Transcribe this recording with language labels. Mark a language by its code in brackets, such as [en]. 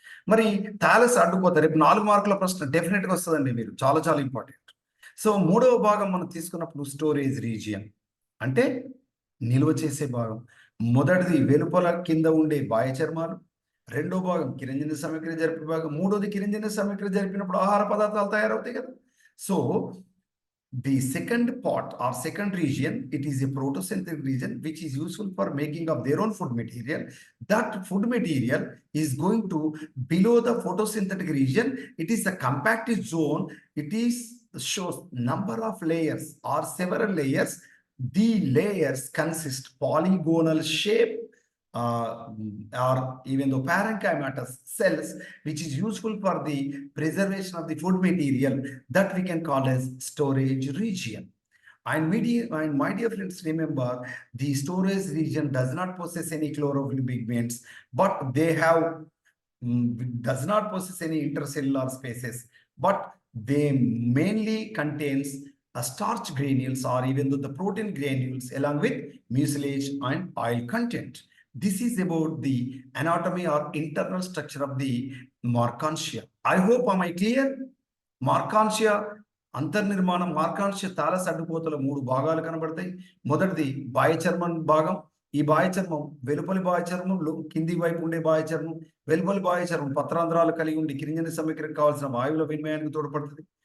[te] మరి థాలస్ అడ్డుకోత రేపు 4 మార్కుల ప్రశ్న డెఫినెట్గా వస్తుందండి, మీరు చాలా చాలా ఇంపార్టెంట్. సో మూడవ భాగం మనం తీసుకున్నప్పుడు స్టోరేజ్ రీజియన్ అంటే నిల్వ చేసే భాగం. మొదటిది వెలుపల కింద ఉండే బాహ్య చర్మాలు, రెండో భాగం కిరణజన్య సమయక్రియ జరిపే భాగం, మూడోది కిరణజన్య సమయక్రియ జరిపినప్పుడు ఆహార పదార్థాలు తయారవుతాయి కదా. [en] So the second part or second region, it is a photosynthetic region which is useful for making of their own food material. That food material is going to below the photosynthetic region. It is a compacted zone. It is shows number of layers or several layers. The layers consist polygonal shape or even though parenchymatous cells, which is useful for the preservation of the food material, that we can call as storage region. And my dear friends, remember the storage region does not possess any chlorophyll pigments, but they have does not possess any intercellular spaces, but they mainly contains a starch granules or even though the protein granules along with mucilage and oil content. This is about the anatomy or internal structure of the Marchantia. I hope am I clear? [te] Marchantia అంతర్నిర్మాణం. మార్కాన్షియ thallus అడ్డుకోతల 3 భాగాలు కనబడతాయి. మొదటిది బాహ్య చర్మం భాగం. ఈ బాహ్య చర్మం వెలుపలి బాహ్య చర్మంలో కింది వైపు ఉండే బాహ్య చర్మం, వెలుపలి బాహ్య చర్మం పత్రాంధ్రాలు కలిగి ఉండి కిరణజన్య సమయక్రియకు కావాల్సిన వాయువుల వినిమయానికి తోడ్పడుతుంది.